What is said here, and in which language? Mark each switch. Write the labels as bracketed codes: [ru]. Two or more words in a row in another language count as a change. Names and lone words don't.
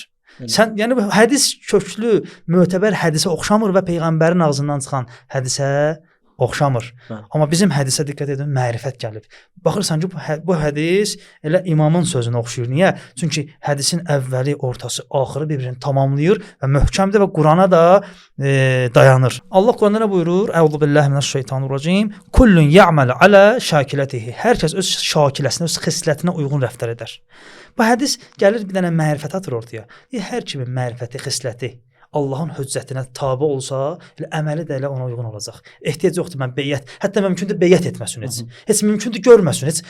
[az] Sən yəni hədis köklü, mötəbər hədisə oxşamır və peyğəmbərin ağzından çıxan hədisə oxşamır. Amma bizim hədisə diqqət edin, mərifət gəlib. Baxırsan ki, bu hədis elə imamın sözünə oxşuyur. Niyə? Çünki hədisin əvvəli, ortası, axırı bir-birini tamamlayır və möhkəmdir və Qurana da dayanır. Allah Quranda nə buyurur? [ar] أَعُوذُ بِاللَّهِ مِنَ الشَّيْطَانِ الرَّجِيمِ. كُلٌّ يَعْمَلُ عَلَى شَاكِلَتِهِ. [az] Hər kəs öz şakiləsinə, öz xislətinə uyğun rəftar edər. Bu hədis gəlir bir dənə mərifət atır ortaya. Hər kimin mərifəti, xisləti Allahın höccətinə tabe olsa, elə əməli də elə ona uyğun olacaq. Ehtiyac yoxdur mən beyət, hətta mümkündür beyət etməsin heç. Heç mümkündür görməsin heç.